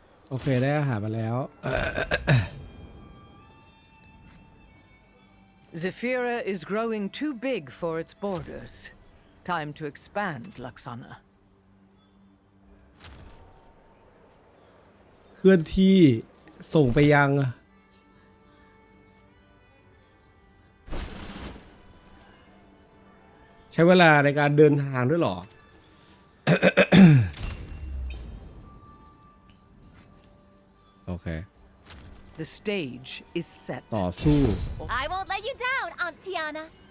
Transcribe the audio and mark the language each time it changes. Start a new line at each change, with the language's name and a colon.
Thai: โอเคได้อาหารมาแล้ว
English: Zephyra is growing too big for its borders. Time to expand, Laxana.
Thai: เคลื่อนที่ส่งไปยังใช้เวลาในการเดินทางด้วยหรอ โอเค
English: The stage is set.
Thai: ต่อสู้
English: I won't let you down, Aunt Tiana.